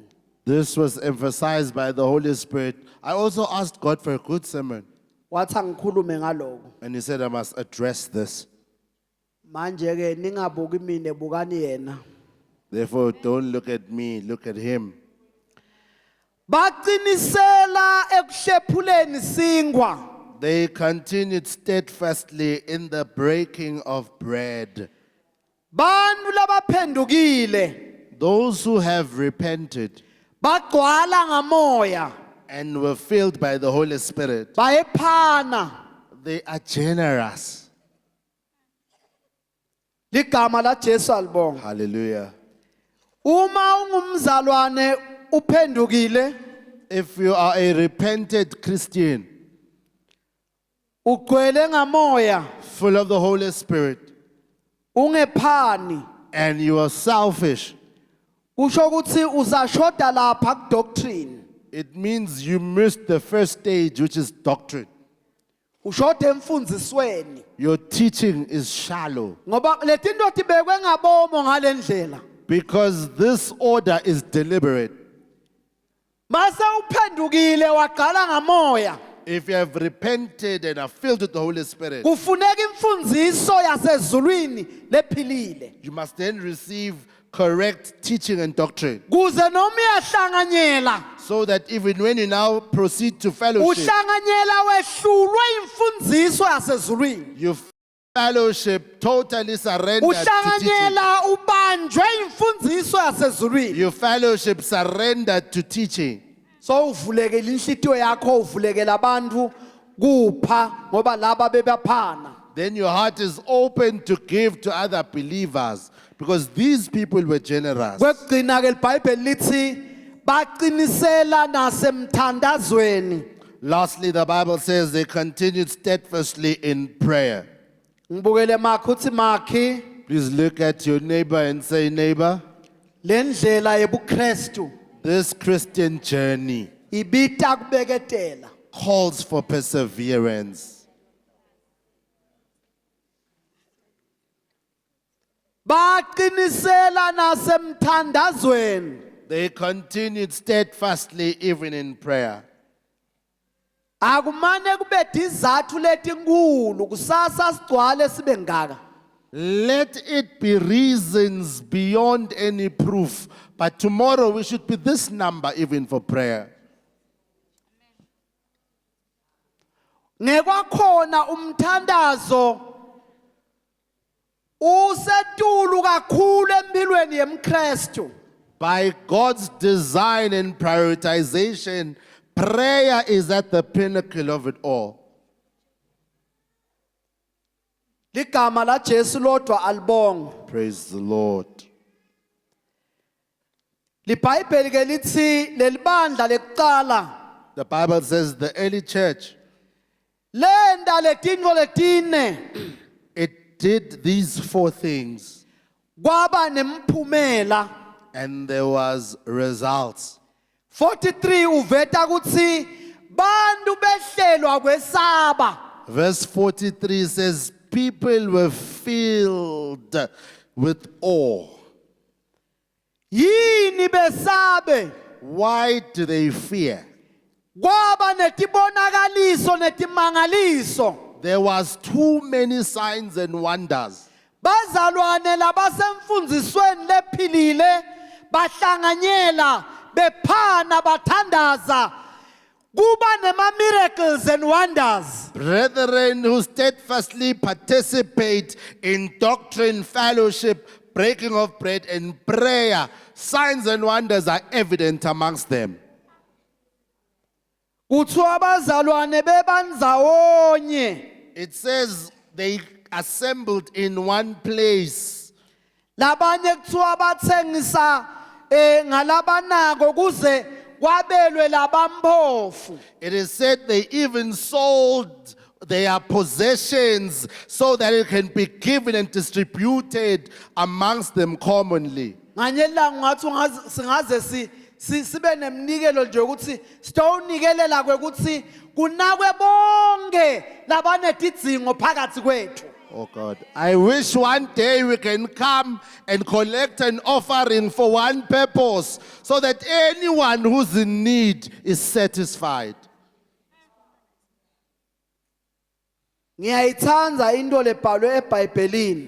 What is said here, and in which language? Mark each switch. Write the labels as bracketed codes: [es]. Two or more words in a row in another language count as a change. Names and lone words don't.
[en] This was emphasized by the Holy Spirit. I also asked God for a good sermon. [ss] Wathi angikhulume ngaloko. [en] And he said I must address this. [ss] Manje ke ningabuki mina bukani yena. [en] Therefore, don't look at me, look at him. [ss] Baqinisela ekuhlephuleni singwa. [en] They continued steadfastly in the breaking of bread. [ss] Bantu labaphendukile [en] Those who have repented [ss] bagcwala ngamoya [en] and were filled by the Holy Spirit, [ss] bayephana. [en] they are generous. [ss] Ligama la Jesu alibonga. [en] Hallelujah. [ss] Uma ungumzalwane uphendukile [en] If you are a repented Christian, [ss] ugcwele ngamoya [en] full of the Holy Spirit, [ss] ungephani [en] and you are selfish, [ss] kusho ukuthi uzashoda lapha ku doctrine. [en] it means you missed the first stage, which is doctrine. [ss] Ushoda emfundzisweni [en] Your teaching is shallow [ss] ngoba letinto tibekwe ngabomo ngalendlela. [en] because this order is deliberate. [ss] Mase uphendukile waqala ngamoya. [en] If you have repented and are filled with the Holy Spirit, [ss] Kufuneka imfundiso yasezulwini lephilile. [en] you must then receive correct teaching and doctrine. [ss] Kuze noma uyahlanganyela, [en] So that even when you now proceed to fellowship, [ss] uhlanganyela wehlulwe imfundiso yasezulwini. [en] you fellowship totally surrendered to teaching. [ss] Uhlanganyela ubanjwe imfundiso yasezulwini. [en] You fellowship surrendered to teaching. [ss] So uvulekela inhlitiyo yakho, uvulekela abantu kupha ngoba laba bebaphana. [en] Then your heart is open to give to other believers because these people were generous. [ss] Kwekugcina ke iBhayibheli lithi baqinisela nasemthandazweni. [en] Lastly, the Bible says they continued steadfastly in prayer. [ss] Ngibukele makho uthi makhi [en] Please look at your neighbor and say, neighbor, [ss] lendlela yebuKristu [en] this Christian journey [ss] ibita kubeketela. [en] calls for perseverance. [ss] Baqinisela nasemthandazweni. [en] They continued steadfastly even in prayer. [ss] Akumane kube izathu letinkulu kusasa sigcwale sibe ngaka. [en] Let it be reasons beyond any proof, but tomorrow we should be this number even for prayer. [ss] Ngekwakhona umthandazo usetulu kakhulu empilweni yemKristu. [en] By God's design and prioritization, prayer is at the pinnacle of it all. [ss] Ligama la Jesu lodwa alibonga. [en] Praise the Lord. [ss] LiBhayibheli ke lithi lelibandla lekuqala [en] The Bible says the early church, [ss] lenda letinto letine [en] it did these four things [ss] kwaba nemphumela. [en] and there was results. [ss] 43 uveta ukuthi bantu behlelwa kwesaba. [en] Verse 43 says, people were filled with awe. [ss] Yini besabe? [en] Why do they fear? [ss] Kwaba netibonakaliso netimangaliso. [en] There was too many signs and wonders. [ss] Bazalwane labasemfundzisweni lephilile bahlanganyela bephana bathandaza kuba nema [en] miracles and wonders. Brethren who steadfastly participate in doctrine, fellowship, breaking of bread, and prayer, signs and wonders are evident amongst them. [ss] Kuthiwa abazalwane bebandzawonye [en] It says they assembled in one place. [ss] labanye kuthiwa bathengisa ngalabanako kuze kwabelwe labampofu. [en] It is said they even sold their possessions so that it can be given and distributed amongst them commonly. [ss] Nganye ilanga ngathi singaze sibe nemnikelo nje ukuthi sitowunikelela kwekuthi kunakwe bonke labanedidzingo phakathi kwethu. [en] Oh God, I wish one day we can come and collect an offering for one purpose so that anyone who's in need is satisfied. [ss] Ngiyayithanda into lebhalwe eBhayibhelini.